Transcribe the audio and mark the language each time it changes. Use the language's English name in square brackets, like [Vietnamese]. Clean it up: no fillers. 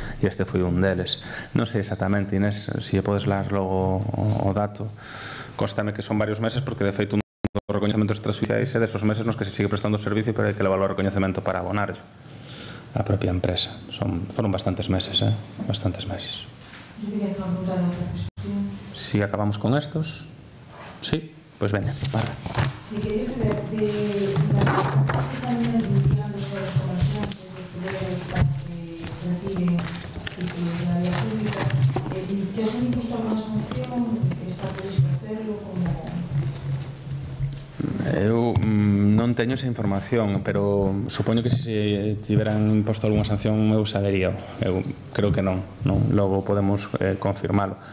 [Galician] E este foi un deles. Non sei exactamente, Inés, se podes lar logo o dato. Constame que son varios meses porque de feito un dos recoñecementos extrajudiciais é desos meses nos que se sigue prestando o servicio pero hai que levar o recoñecemento para abonar a propia empresa. Foron bastantes meses, bastantes meses. [Spanish] Yo quería hacer una pregunta de otra cuestión. Si acabamos con estos, sí, pues veña, para. Si queréis saber de las que están iniciando los comerciantes, los hoteleros para que retiren títulos de la vía pública, ¿ya se han impuesto alguna sanción? ¿Está previsto hacerlo? [Galician] Eu non teño esa información, pero supoño que se tiveran imposto algunha sanción eu sabería. Eu creo que non. Logo podemos confirmalo.